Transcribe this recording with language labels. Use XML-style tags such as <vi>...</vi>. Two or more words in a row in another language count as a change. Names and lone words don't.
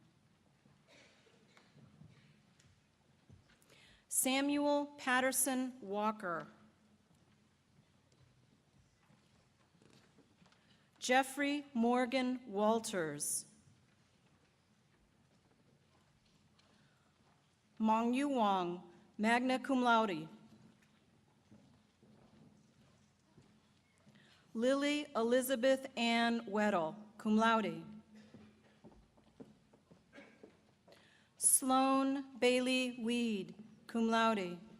<en>Samuel Patterson Walker. Jeffrey Morgan Walters. Mong Yu Wong,</en> <la>magna cum laude.</la> <en>Lily Elizabeth Ann Weddle,</en> <la>cum laude.</la> <en>Sloan Bailey Weed,</en> <la>cum laude.</la>